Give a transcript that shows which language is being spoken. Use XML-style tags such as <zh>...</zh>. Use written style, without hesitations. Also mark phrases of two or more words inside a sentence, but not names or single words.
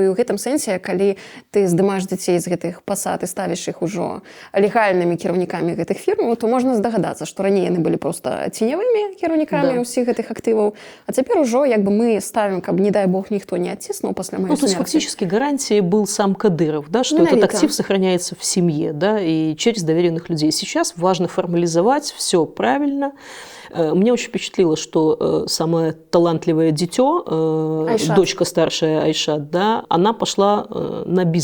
<be>І ў гэтым сэнсе, калі ты здымаеш дзяцей з гэтых пасад і ставіш іх ужо легальнымі кіраўнікамі гэтых фірмаў, то можна здагадацца, што раней яны былі проста ценявымі кіраўнікамі ўсіх гэтых актываў, а цяпер ужо як бы мы ставім, каб, не дай бог, ніхто не адціснуў пасля маёй смерці. Ну,</be> <ru>то есть фактически гарантией был сам Кадыров, да, что этот актив сохраняется в семье, да, и через доверенных людей. Сейчас важно формализовать все правильно. Меня очень впечатлило, что самое талантливое дитё, дочка старшая Айша, да, она пошла на бизнес.</ru>